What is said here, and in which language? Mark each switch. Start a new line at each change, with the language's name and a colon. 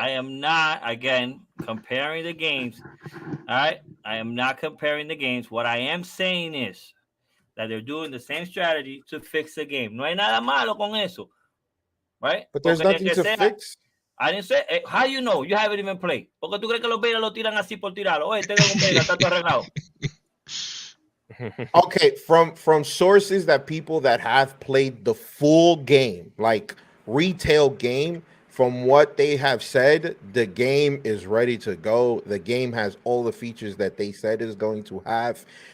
English: I am not, again, comparing the games. All right, I am not comparing the games. What I am saying is that they're doing the same strategy to fix the game.
Spanish: No hay nada malo con eso, right?
English: But there's nothing to fix. I didn't say, how you know? You haven't even played.
Spanish: Porque tú crees que los betas lo tiran así por tirarlo. Oye, tengo un beta, está todo arreglado.
English: Okay, from sources that people that have played the full game, like retail game, from what they have said, the game is ready to go. The game has all the features that they said is going to have.